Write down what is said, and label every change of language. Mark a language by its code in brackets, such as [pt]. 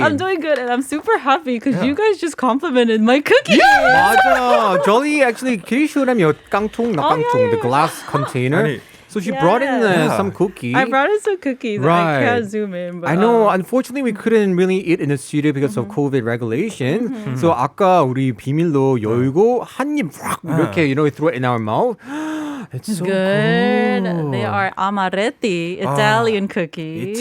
[en] I'm doing good, and I'm super happy because you guys just complimented my cookie. [ko] 맞아. [en] Jolly actually, can you show them your 깡통, not 깡통, the glass container? [ko] 아니, [en] So she brought in some cookies. I brought in some cookies. Right. I can't zoom in. But, I know. Unfortunately, we couldn't really eat in the studio because of COVID regulation. [ko] So 아까 우리 비밀로 열고 한 입 확 이렇게, [en] throw it in our mouth. It's so good. good. They are amaretti, Italian cookies.